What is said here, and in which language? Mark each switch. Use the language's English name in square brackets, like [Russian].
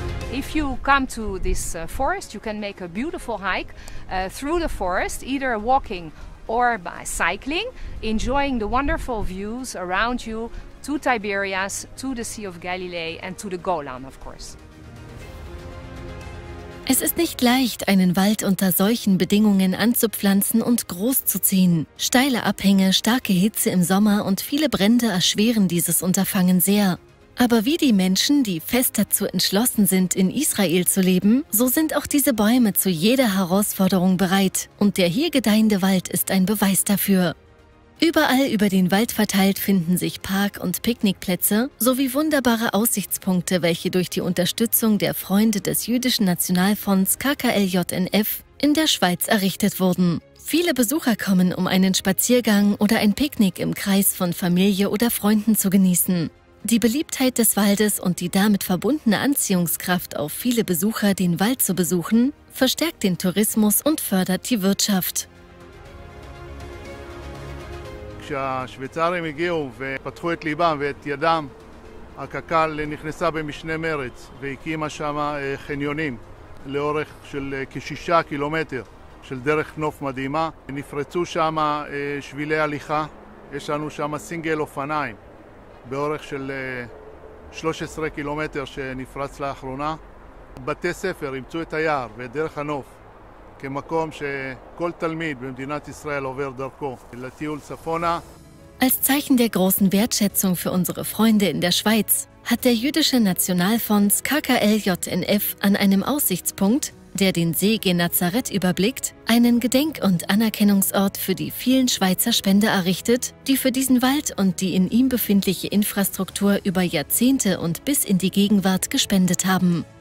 [English] If you come to this forest, you can make a beautiful hike through the forest, either walking or by cycling, enjoying the wonderful views around you to Tiberias, to the Sea of Galilee and to the Golan, of course. [German] Es ist nicht leicht, einen Wald unter solchen Bedingungen anzupflanzen und großzuziehen. Steile Abhänge, starke Hitze im Sommer und viele Brände erschweren dieses Unterfangen sehr. Aber wie die Menschen, die fest dazu entschlossen sind, in Israel zu leben, so sind auch diese Bäume zu jeder Herausforderung bereit. Und der hier gedeihende Wald ist ein Beweis dafür. Überall über den Wald verteilt finden sich Park- und Picknickplätze sowie wunderbare Aussichtspunkte, welche durch die Unterstützung der Freunde des jüdischen Nationalfonds KKL-JNF in der Schweiz errichtet wurden. Viele Besucher kommen, um einen Spaziergang oder ein Picknick im Kreis von Familie oder Freunden zu genießen. Die Beliebtheit des Waldes und die damit verbundene Anziehungskraft auf viele Besucher, den Wald zu besuchen, verstärkt den Tourismus und fördert die Wirtschaft. [Hebrew] כשהשוויצרים הגיעו ופתחו את ליבם ואת ידם, הקק"ל נכנסה במשנה מרץ והקימה שם חניונים לאורך של כ6 קילומטר של דרך נוף מדהימה. נפרצו שם שבילי הליכה, יש לנו שם סינגל אופניים באורך של 13 קילומטר שנפרץ לאחרונה. בתי ספר אימצו את היער ואת דרך הנוף כמקום שכל תלמיד במדינת ישראל עובר דרכו לטיול צפונה. [German] Als Zeichen der großen Wertschätzung für unsere Freunde in der Schweiz hat der jüdische Nationalfonds KKL-JNF an einem Aussichtspunkt, der den See Genezareth überblickt, einen Gedenk- und Anerkennungsort für die vielen Schweizer Spender errichtet, die für diesen Wald und die in ihm befindliche Infrastruktur über Jahrzehnte und bis in die Gegenwart gespendet haben.